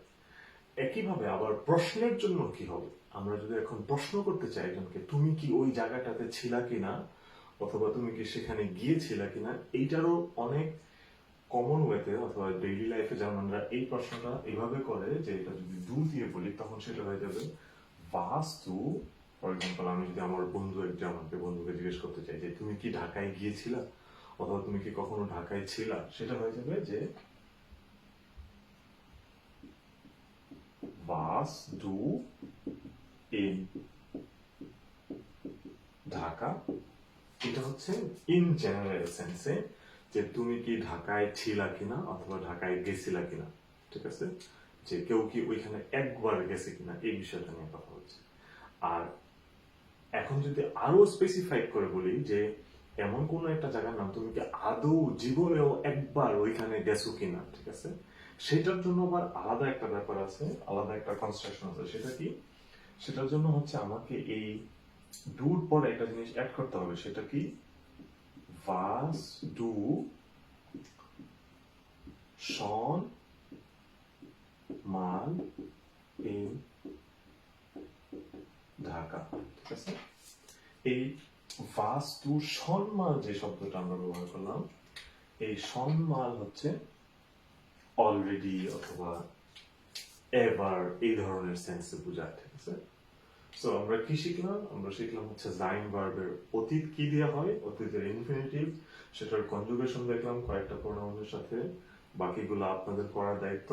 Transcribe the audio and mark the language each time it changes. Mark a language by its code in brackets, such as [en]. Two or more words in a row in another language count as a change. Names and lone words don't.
[bn] একইভাবে আবার প্রশ্নের জন্য কি হবে? আমরা যদি এখন প্রশ্ন করতে চাই একজনকে, তুমি কি ওই জায়গাটাতে ছিলা কিনা, অথবা তুমি কি সেখানে গিয়েছিলা কিনা, এইটারও অনেক [en] common way [bn] অথবা [en] daily life [bn] যেমন আমরা এই প্রশ্নটা এইভাবে করে যে এটা যদি ডু দিয়ে বলি, তখন সেটা হয়ে যাবে [de] warst du। [en] for example, [bn] আমি যদি আমার বন্ধুকে জিজ্ঞেস করতে চাই যে তুমি কি ঢাকায় গিয়েছিলা, অথবা তুমি কি কখনো ঢাকায় ছিলা, সেটা হয়ে যাবে যে [de] warst du in [bn] ঢাকা। এটা হচ্ছে [en] in general sense, [bn] যে তুমি কি ঢাকায় ছিলা কিনা অথবা ঢাকায় গেছিলা কিনা, ঠিক আছে? যে কেউ কি ওইখানে একবার গেছে কিনা, এই বিষয়টা নিয়ে কথা হচ্ছে। আর এখন যদি আরো স্পেসিফাই করে বলি যে এমন কোন একটা জায়গার নাম, তুমি কি আদৌ জীবনেও একবার ওইখানে গেছো কিনা, ঠিক আছে? সেটার জন্য আবার আলাদা একটা ব্যাপার আছে, আলাদা একটা কনস্ট্রাকশন আছে। সেটা কি? সেটার জন্য হচ্ছে আমাকে এই ডুর পরে একটা জিনিস অ্যাড করতে হবে, সেটা কি? [de] was du schon mal in ঢাকা? [bn] ঠিক আছে, এই [de] was du schon mal [bn] যে শব্দটা আমরা ব্যবহার করলাম, এই [de] schon mal [bn] হচ্ছে অলরেডি অথবা এভার এই ধরনের সেন্সে বোঝায়। ঠিক আছে, সো আমরা কি শিখলাম? আমরা শিখলাম হচ্ছে জাইন ভার্বের অতীত কি দেওয়া হয়, অতীতের ইনফিনিটিভ, সেটার কনজুগেশন দেখলাম কয়েকটা প্রোনাউনের সাথে, বাকিগুলো আপনাদের করার দায়িত্ব।